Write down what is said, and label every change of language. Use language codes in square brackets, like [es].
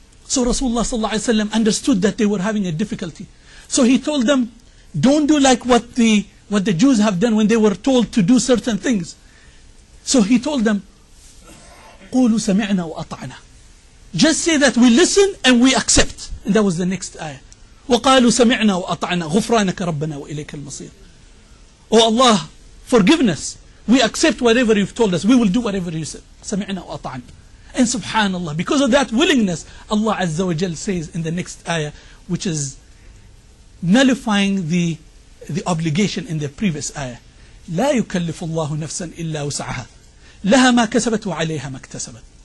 [en] So Rasulullah sallallahu alaihi wasallam understood that they were having a difficulty. So he told them, don't do like what the Jews have done when they were told to do certain things. So he told them, [ar] قولوا سمعنا وأطعنا. [en] Just say that we listen and we accept. And that was the next ayah. [ar] وقالوا سمعنا وأطعنا غفرانك ربنا وإليك المصير. [en] Oh Allah, forgiveness. We accept whatever you've told us. We will do whatever you said. [ar] سمعنا وأطعنا. [en] And subhanallah, because of that willingness, Allah Azza wa Jal says in the next ayah, which is nullifying the obligation in the previous ayah. [ar] لا يكلف الله نفسا إلا وسعها لها ما كسبت وعليها ما اكتسبت.